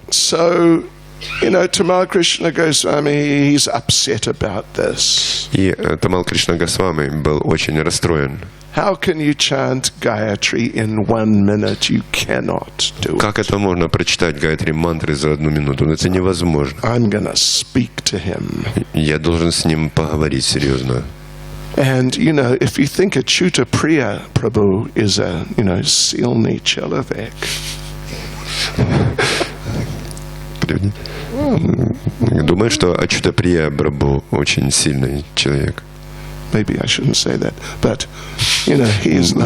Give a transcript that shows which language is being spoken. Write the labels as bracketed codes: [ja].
[en] So, Tamal Krishna Goswami, he's upset about this. [ru] И Тамал Кришна Госвами был очень расстроен. [en] How can you chant Gayatri in 1 minute? You cannot do it. [ru] Как это можно прочитать Гаятри мантры за 1 минуту? Это невозможно. [en] I'm gonna speak to him. [ru] Я должен с ним поговорить серьезно. [en] And, if you think Achyuta Priya Prabhu is a, [ru] silny человек. Думаю, что Ачюта Прия Прабху очень сильный человек. [en] Maybe I shouldn't say that, but he is like,